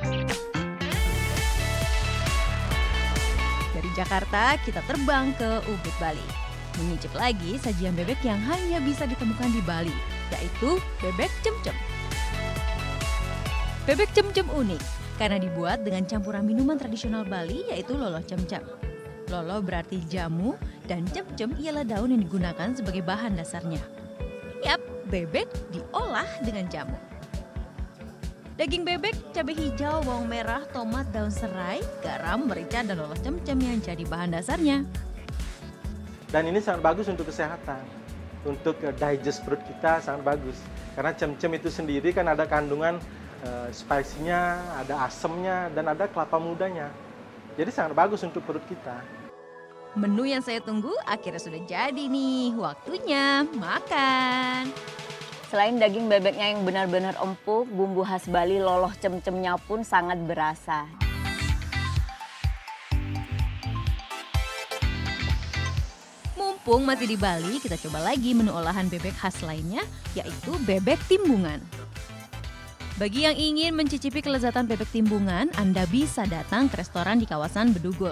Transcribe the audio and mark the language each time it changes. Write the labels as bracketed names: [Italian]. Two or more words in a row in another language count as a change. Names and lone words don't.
[Indonesian] Dari Jakarta, kita terbang ke Ubud, Bali. Menyicip lagi sajian bebek yang hanya bisa ditemukan di Bali, yaitu bebek cemcem. Bebek cemcem unik karena dibuat dengan campuran minuman tradisional Bali, yaitu loloh cemcem. Loloh berarti jamu dan cemcem ialah daun yang digunakan sebagai bahan dasarnya. Yap, bebek diolah dengan jamu. Daging bebek, cabai hijau, bawang merah, tomat, daun serai, garam, merica, dan loloh cemcem yang jadi bahan dasarnya. Dan ini sangat bagus untuk kesehatan. Untuk digest perut kita sangat bagus. Karena cemcem itu sendiri kan ada kandungan spicy-nya, ada asemnya, dan ada kelapa mudanya. Jadi sangat bagus untuk perut kita. Menu yang saya tunggu akhirnya sudah jadi nih. Waktunya makan. Selain daging bebeknya yang benar-benar empuk, bumbu khas Bali loloh cemcemnya pun sangat berasa. Mumpung masih di Bali, kita coba lagi menu olahan bebek khas lainnya, yaitu bebek timbungan. Bagi yang ingin mencicipi kelezatan bebek timbungan, Anda bisa datang ke restoran di kawasan Bedugul.